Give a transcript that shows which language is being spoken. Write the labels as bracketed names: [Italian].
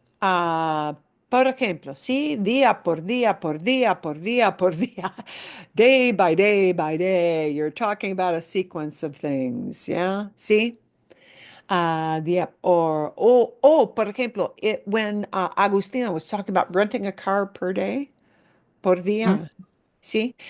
[Spanish] Por ejemplo, sí, día por día, por día, por día, por día, [English] day by day by day. You're talking about a sequence of things, yeah? See? Día, por ejemplo, when Agustina was talking about renting a car per day, [Spanish] por día, ¿sí?